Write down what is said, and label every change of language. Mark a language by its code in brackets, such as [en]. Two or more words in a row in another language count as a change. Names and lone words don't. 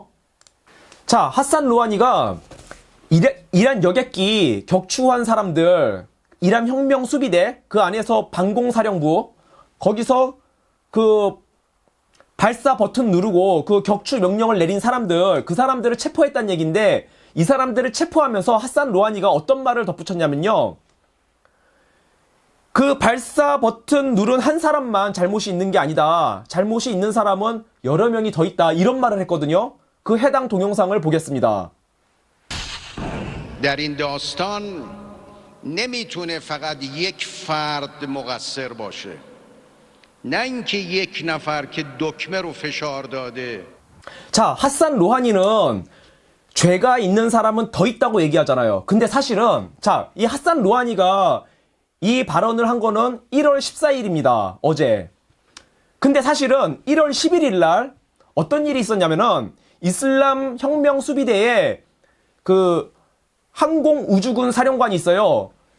[ko] 자, 하산 로하니가 이란 여객기 격추한 사람들, 이란 혁명 수비대 그 안에서 방공사령부 거기서 그 발사 버튼 누르고 그 격추 명령을 내린 사람들, 그 사람들을 체포했다는 얘기인데 이 사람들을 체포하면서 하산 로하니가 어떤 말을 덧붙였냐면요. 그 발사 버튼 누른 한 사람만 잘못이 있는 게 아니다. 잘못이 있는 사람은 여러 명이 더 있다. 이런 말을 했거든요. 그 해당 동영상을 보겠습니다. [fa] در این داستان نمیتونه فقط یک فرد مقصر باشه. نه اینکه یک نفر که دکمه رو فشار داده. [ko] 자, 하산 로하니는 죄가 있는 사람은 더 있다고 얘기하잖아요. 근데 사실은 자, 이 하산 로하니가 이 발언을 한 거는 1월 14일입니다. 어제. 근데 사실은 1월 11일 날 어떤 일이 있었냐면은 이슬람 혁명 수비대에 그 항공우주군 사령관이 있어요.